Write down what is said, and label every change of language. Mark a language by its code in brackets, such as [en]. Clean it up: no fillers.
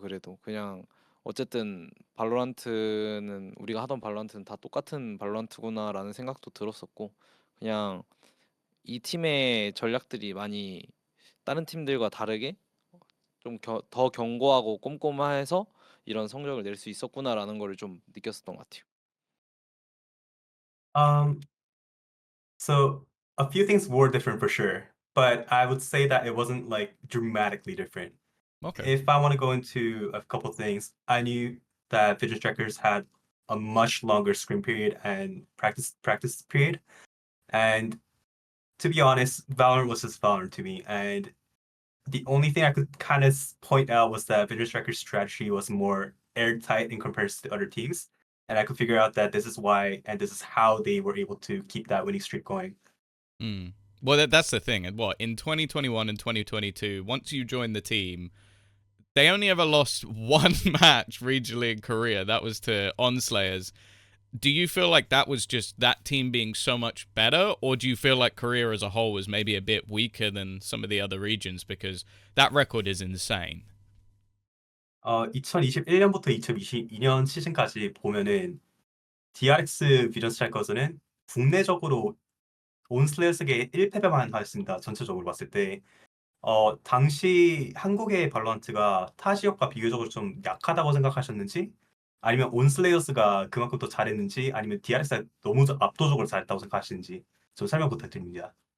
[ko] 그래도 그냥 어쨌든 발로란트는, 우리가 하던 발로란트는 다 똑같은 발로란트구나라는 생각도 들었었고, 그냥 이 팀의 전략들이 많이 다른 팀들과 다르게 좀 더 견고하고 꼼꼼해서 이런 성적을 낼 수 있었구나라는 거를 좀 느꼈었던 것 같아요. [en] Um, so a few things were different for sure, but I would say that it wasn't like dramatically different. Okay. If I want to go into a couple things, I knew that Fidget Trackers had a much longer scrim period and practice period. And to be honest, Valorant was just Valorant to me. And the only thing I could kind of point out was that Fidget Trackers' strategy was more airtight in comparison to other teams. And I could figure out that this is why and this is how they were able to keep that winning streak going. Mm. Well, that's the thing. And what, in 2021 and 2022, once you join the team, they only ever lost one match regionally in Korea. That was to Onslayers. Do you feel like that was just that team being so much better, or do you feel like Korea as a whole was maybe a bit weaker than some of the other regions? Because that record is insane. [ko] 2021년부터 2022년 시즌까지 보면은 DRX 비전 스트라이커즈는 국내적으로 온슬레어스에게 1패배만 하였습니다. 전체적으로 봤을 때. 당시 한국의 발로란트가 타 지역과 비교적으로 좀 약하다고 생각하셨는지, 아니면 온슬레이어스가 그만큼 더 잘했는지, 아니면 DRX가 너무 압도적으로 잘했다고 생각하시는지 좀 설명 부탁드립니다.